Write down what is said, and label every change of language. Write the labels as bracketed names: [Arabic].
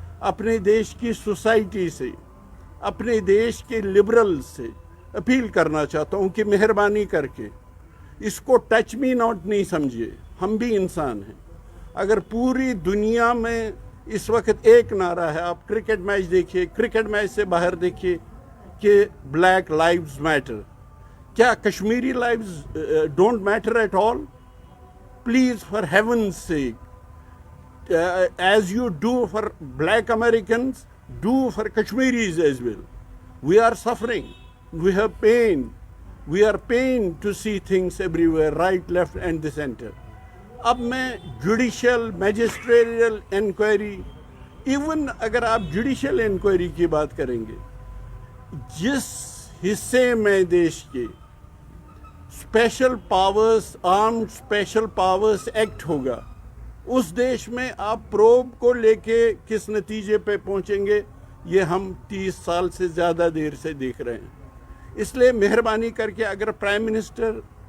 [Urdu] اپنے دیش کی سوسائٹی سے، اپنے دیش کے لبرل سے اپیل کرنا چاہتا ہوں کہ مہربانی کر کے اس کو ٹچ می ناٹ نہیں سمجھیے، ہم بھی انسان ہیں۔ اگر پوری دنیا میں اس وقت ایک نعرہ ہے، آپ کرکٹ میچ دیکھیے، کرکٹ میچ سے باہر دیکھیے کہ بلیک لائیوز میٹر، کیا [English] Kashmiri lives don't matter at all? Please for heaven's sake, as you do for black Americans, do for Kashmiris as well. We are suffering, we have pain, we are pained to see things everywhere, right, left and the center. [Urdu] اب میں judicial میجسٹریل inquiry, even اگر آپ judicial inquiry کی بات کریں گے، جس حصے میں دیش کے special powers, armed special powers act ہوگا، اس دیش میں آپ پروب کو لے کے کس نتیجے پہ پہنچیں گے، یہ ہم 30 سال سے زیادہ دیر سے دیکھ رہے ہیں۔ اس لیے مہربانی کر کے اگر پرائم منسٹر